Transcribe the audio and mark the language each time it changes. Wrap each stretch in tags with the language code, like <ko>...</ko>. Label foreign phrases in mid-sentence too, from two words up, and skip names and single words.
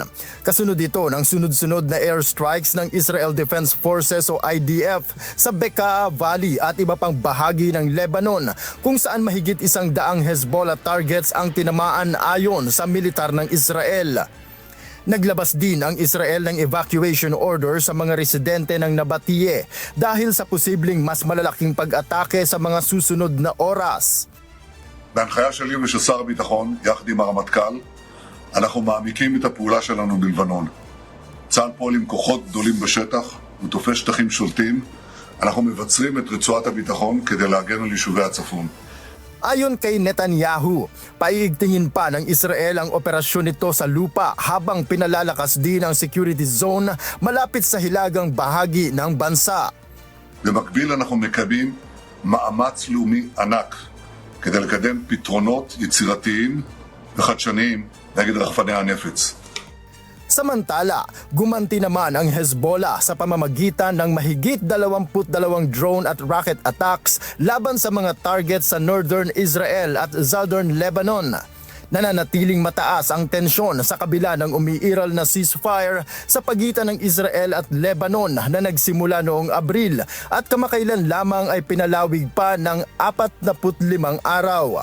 <tl>Kasunod ito ng sunod-sunod na airstrikes ng Israel Defense Forces o IDF sa Bekaa Valley at iba pang bahagi ng Lebanon kung saan mahigit 100 Hezbollah targets ang tinamaan ayon sa militar ng Israel. Naglabas din ang Israel ng</tl> <en>evacuation order</en> <tl>sa mga residente ng Nabatie dahil sa posibleng mas malalaking pag-atake sa mga susunod na oras.</tl> <he>בהנחיה שלי ושל שר הביטחון, יחד עם הרמטכ"ל, אנחנו מעמיקים את הפעולה שלנו בלבנון. צה"ל פועל עם כוחות גדולים בשטח, ותופס שטחים שולטים. אנחנו מבצרים את רצועת הביטחון כדי להגן על יישובי הצפון.</he> <tl>Ayon kay Netanyahu, paiigtingin pa ng Israel ang operasyon nito sa lupa habang pinalalakas din ang</tl> <en>security zone</en> <tl>malapit sa hilagang bahagi ng bansa.</tl> <he>במקביל אנחנו מקיימים מאמץ לאומי ענק כדי לקדם פתרונות יצירתיים וחדשניים נגד רחפני הנפץ.</he> <tl>Samantala, gumanti naman ang Hezbollah sa pamamagitan ng mahigit 22 drone at</tl> <en>rocket attacks</en> <tl>laban sa mga targets sa northern Israel at southern Lebanon. Nananatiling mataas ang tensyon sa kabila ng umiiral na ceasefire sa pagitan ng Israel at Lebanon na nagsimula noong Abril at kamakailan lamang ay pinalawig pa ng 45 araw.</tl>